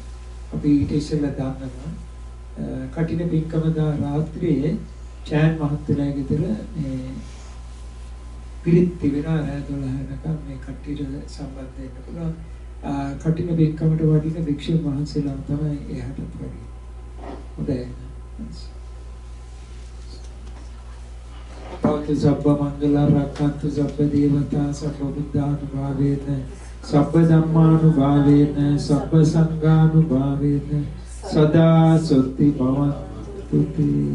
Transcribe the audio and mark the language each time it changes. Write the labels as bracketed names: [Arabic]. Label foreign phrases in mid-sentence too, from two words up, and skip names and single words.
[Sinhala] අපි ඊට ඉස්සෙල්ලා දාන්නවා කටින පින්කම දා රාත්‍රියේ චෑන් මහත්තයාගේ ගෙදර මේ පිරිත් තිබෙනවා රාත්‍රී 12 වෙනකම් මේ කට්ටියට සම්බන්ධ වෙන්න පුළුවන්. කටින පින්කමට වඩින භික්ෂුන් වහන්සේලා තමයි එහාටත් වඩින්නේ. හොඳයි. [Pali] भवतु सब्ब मंगल रक्षन्तु सब्ब देवता सब्ब बुद्धानुभावेन सब्ब धम्मानुभावेन सब्ब संघानुभावेन सदा सुखी भवन्तु ते।